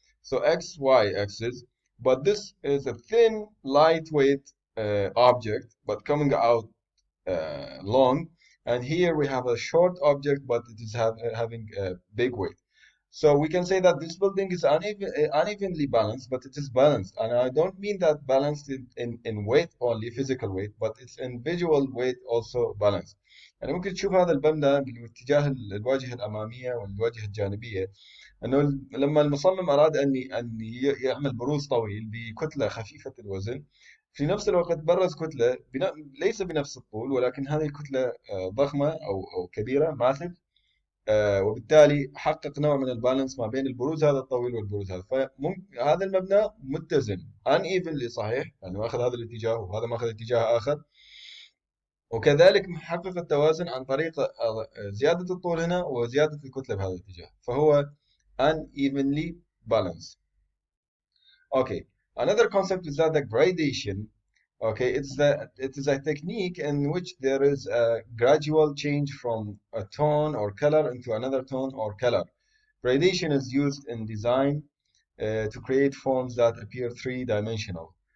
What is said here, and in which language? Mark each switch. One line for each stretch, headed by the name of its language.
English: So x y axis, but this is a thin, lightweight object, but coming out long. And here we have a short object, but it is having a big weight. So we can say that this building is unevenly balanced, but it is balanced. And I don't mean that balanced in weight only, physical weight, but it's in visual weight also balanced.
Arabic: يعني ممكن تشوف هذا المبنى باتجاه الواجهة الأمامية والواجهة الجانبية، انه لما المصمم اراد يعمل بروز طويل بكتله خفيفه الوزن، في نفس الوقت برز كتله ليس بنفس الطول، ولكن هذه الكتله ضخمه او كبيره ماسف، وبالتالي حقق نوع من البالانس ما بين البروز هذا الطويل والبروز هذا. فهذا المبنى متزن unevenly، صحيح يعني ماخذ هذا الاتجاه وهذا ماخذ اتجاه اخر، وكذلك محقق التوازن عن طريق زيادة الطول هنا وزيادة الكتلة بهذا الاتجاه، فهو unevenly balanced.
English: Okay, another concept is that the gradation. Okay, it is a technique in which there is a gradual change from a tone or color into another tone or color. Gradation is used in design to create forms that appear three-dimensional.